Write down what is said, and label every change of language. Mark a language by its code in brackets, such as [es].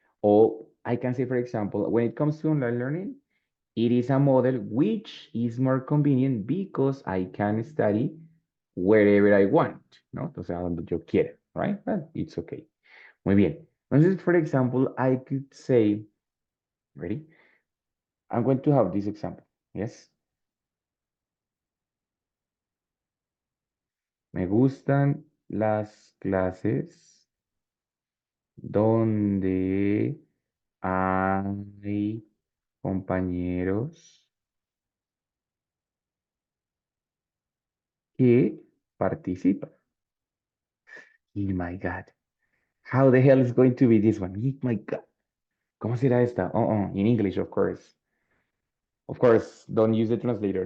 [en] Or I can say, for example, when it comes to online learning, it is a model which is more convenient because I can study wherever I want, ¿no? [es] Entonces, a donde yo quiera, right? [en] But it's okay. [es] Muy bien. Entonces, [en] for example, I could say, ready? I'm going to have this example. Yes. [es] Me gustan las clases donde hay compañeros que participan. [en] Oh my God. How the hell is going to be this one? Oh my God. [es] ¿Cómo será esta? [en] In English, of course. Of course, don't use the translator.